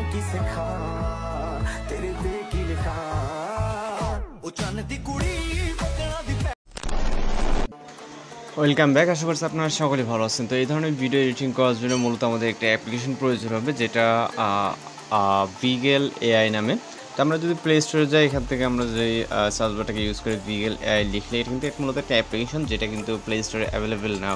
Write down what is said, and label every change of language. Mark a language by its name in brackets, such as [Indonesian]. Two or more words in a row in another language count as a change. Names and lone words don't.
[Punjabi] सिखा तेरे दिल की लिखा ओ चन्न दी कुड़ी बकरा दी। [Bangla] ওয়েলকাম ব্যাক। আশা করছি আপনারা সকলেই ভালো আছেন। তো এই ধরনের ভিডিও এডিটিং করার জন্য মূলত আমাদের একটা অ্যাপ্লিকেশন প্রয়োজন হবে, যেটা ভিগেল এআই নামে। তো আমরা যদি প্লে স্টোরে যাই, এখান থেকে আমরা যে সার্চ বারটাকে ইউজ করে ভিগেল এআই লিখলে এটা কিন্তু মূলত একটা অ্যাপ্লিকেশন, যেটা কিন্তু প্লে স্টোরে অ্যাভেলেবেল না।